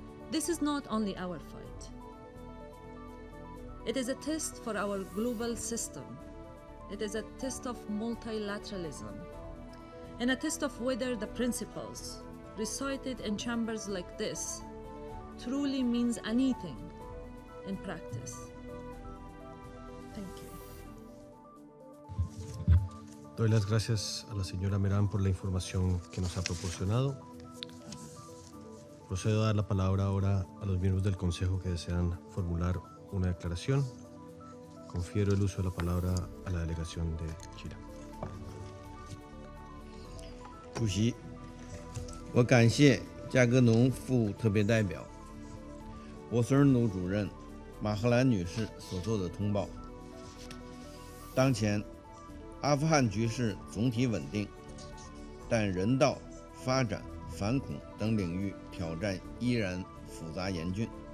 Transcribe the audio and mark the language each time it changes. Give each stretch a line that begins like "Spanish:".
English: This is not only our fight. It is a test for our global system. It is a test of multilateralism and a test of whether the principles recited in chambers like this truly means anything in practice. Thank you.
Spanish: Doy las gracias a la señora Merán por la información que nos ha proporcionado. Procedo a dar la palabra ahora a los miembros del Consejo que desean formular una declaración. Confiero el uso de la palabra a la delegación de Chile.
Chinese: 主席，我感谢加格农副特别代表博斯尔努主任马赫兰女士所做的通报。当前，阿富汗局势总体稳定，但人道、发展、反恐等领域挑战依然复杂严峻。